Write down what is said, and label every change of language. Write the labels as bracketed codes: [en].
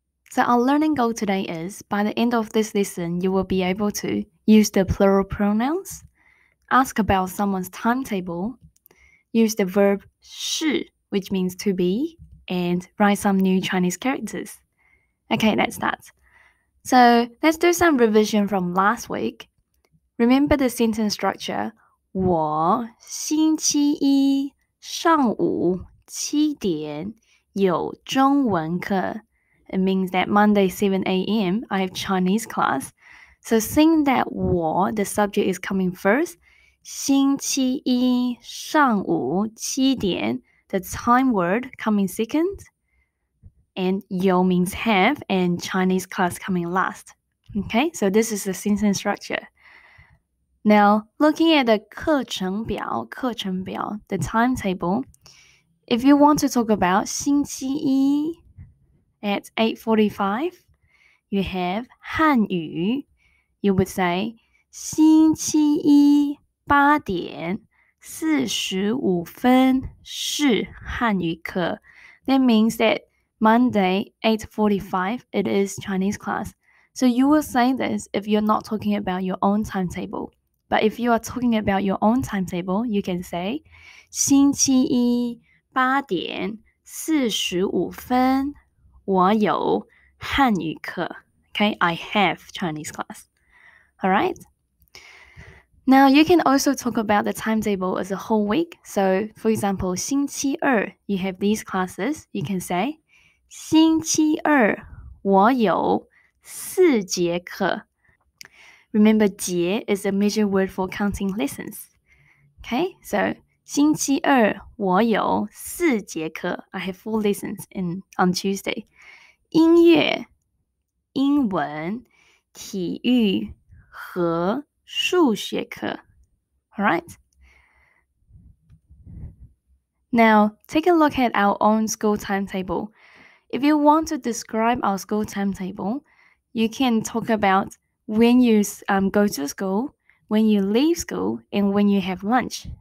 [en] So our learning goal today is, by the end of this lesson, you will be able to use the plural pronouns, ask about someone's timetable, use the verb 是, which means to be, and write some new Chinese characters. Okay, let's start. So let's do some revision from last week. Remember the sentence structure. [zh] 我星期一上午7点有中文课. [en] It means that Monday 7 a.m. I have Chinese class. So seeing that 我, the subject is coming first, 星期一上午7点, the time word coming second, and 有 means have, and Chinese class coming last. Okay, so this is the sentence structure. Now, looking at the 课程表, the timetable, if you want to talk about 星期一 at 8:45, you have 汉语. You would say [zh] 星期一8点45分是汉语课. [en] That means that Monday 8:45 it is Chinese class. So you will say this if you're not talking about your own timetable. But if you are talking about your own timetable, you can say [zh] 星期一8点45分我有汉语课. [en] Okay, I have Chinese class. Alright? Now, you can also talk about the timetable as a whole week. So, for example, 星期二, you have these classes. You can say [zh] 星期二我有4节课. [en] Remember, 节 is a major word for counting lessons. [zh] Okay, so 星期二我有4节课. [en] I have 4 lessons on Tuesday. [zh] 音乐, 英文, 体育和数学课. [en] Alright? Now, take a look at our own school timetable. If you want to describe our school timetable, you can talk about when you go to school, when you leave school, and when you have lunch.